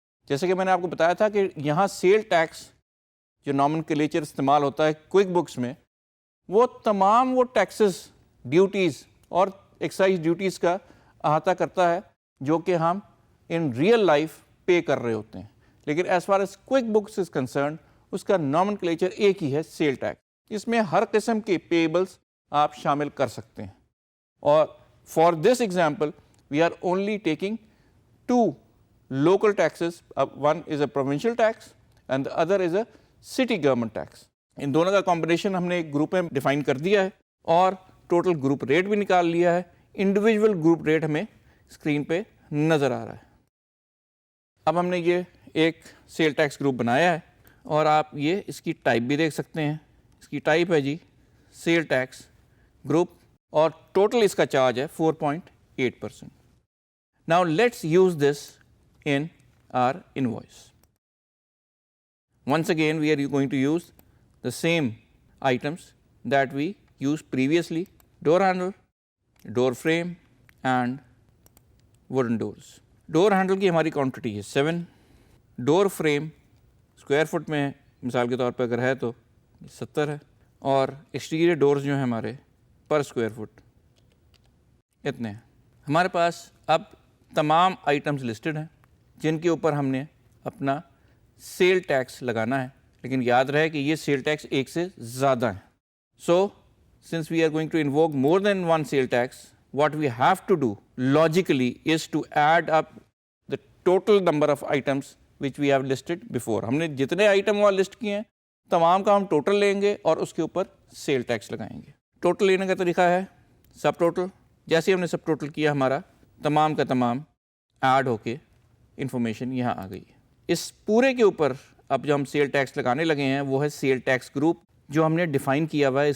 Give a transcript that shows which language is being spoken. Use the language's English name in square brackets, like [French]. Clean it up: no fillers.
[Urdu] جیسے کہ میں نے آپ کو بتایا تھا کہ یہاں سیل ٹیکس جو نومنکلیچر استعمال ہوتا ہے کوئک بکس میں, وہ تمام وہ ٹیکسز, ڈیوٹیز اور ایکسائز ڈیوٹیز کا احاطہ کرتا ہے جو کہ ہم ان ریئل لائف پے کر رہے ہوتے ہیں. لیکن [English] as far as QuickBooks is concerned [Urdu] اس کا نومنکلیچر ایک ہی ہے, سیل ٹیکس. اس میں ہر قسم کے پیبلس آپ شامل کر سکتے ہیں. [English] اور for this example we are only taking 2 local taxes. One is a provincial tax and the other is a city government tax. [Urdu] ان دونوں کا کمبینیشن ہم نے ایک گروپ میں ڈیفائن کر دیا ہے اور ٹوٹل گروپ ریٹ بھی نکال لیا ہے. انڈیویجول گروپ ریٹ ہمیں اسکرین پہ نظر آ رہا ہے. اب ہم نے یہ ایک سیل ٹیکس گروپ بنایا ہے, اور آپ یہ اس کی ٹائپ بھی دیکھ سکتے ہیں. اس کی ٹائپ ہے جی سیل ٹیکس گروپ, اور ٹوٹل اس کا چارج ہے 4.8%. [English] Now let's use this in our invoice. Once again we are going to use the same items that we used previously: door handle, door frame and wooden doors. Door handle [Urdu] کی ہماری quantity ہے 7. ڈور frame square fit میں مثال کے طور پہ اگر ہے تو 70 ہے, اور ایکسٹیریئر ڈورز جو ہیں ہمارے پر اسکوائر فٹ اتنے ہیں. ہمارے پاس اب تمام آئٹمس لسٹڈ ہیں جن کے اوپر ہم نے اپنا سیل ٹیکس لگانا ہے, لیکن یاد رہے کہ یہ سیل ٹیکس ایک سے زیادہ ہیں. [English] So since we are going to invoke more than one sale tax, what we have to do logically is to add up the total number of items which we have listed before. [Urdu] ہم نے جتنے item وہاں list کیے ہیں تمام کا ہم total لیں گے اور اس کے اوپر سیل ٹیکس لگائیں گے. ٹوٹل لینے کا طریقہ ہے سب ٹوٹل. جیسے ہی ہم نے سب ٹوٹل کیا ہمارا تمام کا تمام ایڈ ہو کے انفارمیشن یہاں آ گئی ہے. اس پورے کے اوپر اب جو ہم سیل ٹیکس لگانے لگے ہیں وہ ہے سیل ٹیکس گروپ جو ہم نے ڈیفائن کیا ہوا ہے.